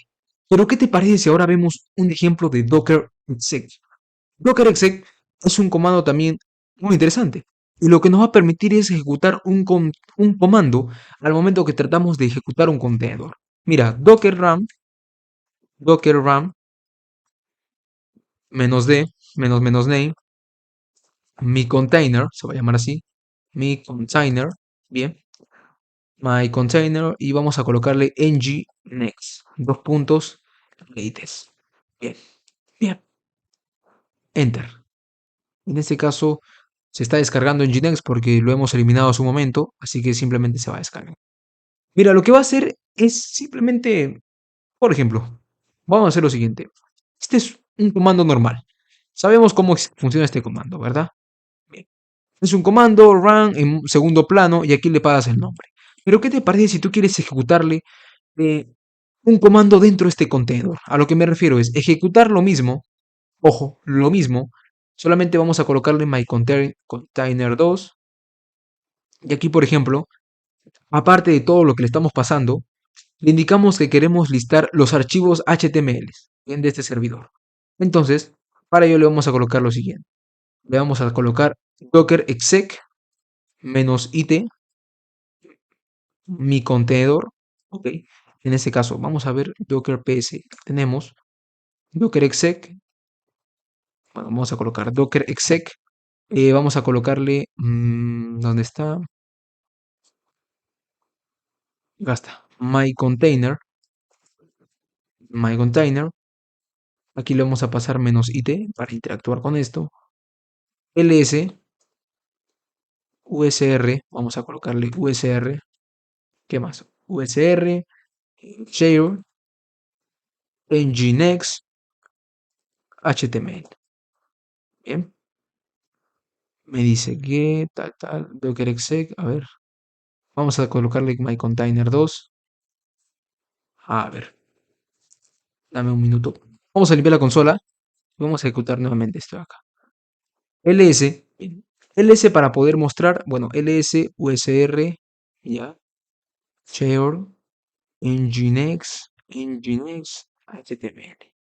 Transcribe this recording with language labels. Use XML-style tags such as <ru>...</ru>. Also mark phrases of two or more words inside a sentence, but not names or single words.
<es>Pero ¿qué te parece si ahora vemos un ejemplo de Docker exec? Docker exec es un comando también muy interesante. Y lo que nos va a permitir es ejecutar un comando al momento que tratamos de ejecutar un contenedor. Mira, docker ram -d, -name, mi container, se va a llamar así, mi container, bien,</es> <en>my container</en> <es>y vamos a colocarle ng next, dos puntos, latest. Bien, bien, enter. En este caso se está descargando nginx porque lo hemos eliminado a su momento, así que simplemente se va a descargar. Mira, lo que va a hacer es simplemente, por ejemplo, vamos a hacer lo siguiente. Este es un comando normal. Sabemos cómo funciona este comando, ¿verdad? Bien. Es un comando run en segundo plano y aquí le pagas el nombre. Pero ¿qué te parece si tú quieres ejecutarle un comando dentro de este contenedor? A lo que me refiero es ejecutar lo mismo, ojo, lo mismo, solamente vamos a colocarle</es> <en>my container</en> <es>2 y aquí, por ejemplo, aparte de todo lo que le estamos pasando, le indicamos que queremos listar los archivos HTML de este servidor. Entonces, Para ello le vamos a colocar lo siguiente. Le vamos a colocar docker exec -it, mi contenedor, ok. En este caso, vamos a ver docker ps. Tenemos docker exec, bueno, vamos a colocar docker exec, vamos a colocarle, ¿dónde está? Acá está,</es> <en>my container,</en> <es>aquí le vamos a pasar -it para interactuar con esto, ls, usr, vamos a colocarle usr, ¿qué más? usr, share, nginx, html, bien. Me dice que tal, docker exec, a ver, vamos a colocarle</es> <en>my container</en> <es>2, a ver, dame un minuto. Vamos a limpiar la consola y vamos a ejecutar nuevamente esto de acá. ls, ls para poder mostrar, bueno, ls usr, ya, share, nginx, html.</es>